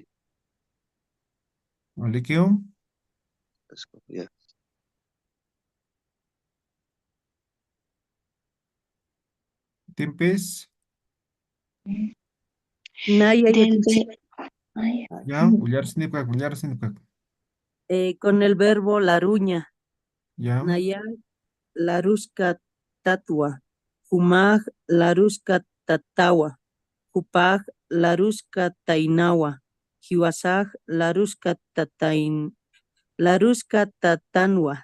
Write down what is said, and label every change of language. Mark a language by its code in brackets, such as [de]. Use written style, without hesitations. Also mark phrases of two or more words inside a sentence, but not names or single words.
[ay] Walikiu. [es] Ya. [ay] Timpis. Naya [es] Del [ay] Yatichiri, Ya. Ullar sinipak. [es] con el verbo laruña. Ya. [ay] Naya laruska tatua. Humag laruska tatawa. Hupag laruska tainawa. Hiwasag laruska tatanwa.